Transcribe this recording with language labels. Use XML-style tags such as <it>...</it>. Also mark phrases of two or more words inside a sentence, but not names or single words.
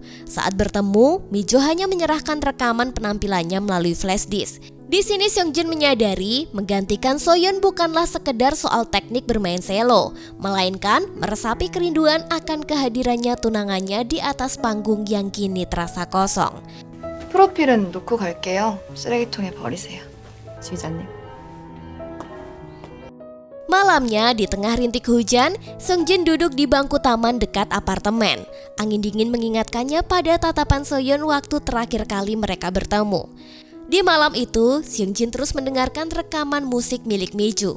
<id>Saat bertemu, Mijo hanya menyerahkan rekaman penampilannya melalui flash disk. Di sini Song Jin menyadari menggantikan Soyeon bukanlah sekedar soal teknik bermain selo, melainkan meresapi kerinduan akan kehadirannya tunangannya di atas panggung yang kini terasa kosong.</id> <ko>프로필은 놓고 갈게요. 쓰레기통에 버리세요. 지휘자님.</ko> <id>Malamnya di tengah rintik hujan, Song Jin duduk di bangku taman dekat apartemen. Angin dingin mengingatkannya pada tatapan Soyeon waktu terakhir kali mereka bertemu. Di malam itu, Song Jin terus mendengarkan rekaman musik milik Miju.</id>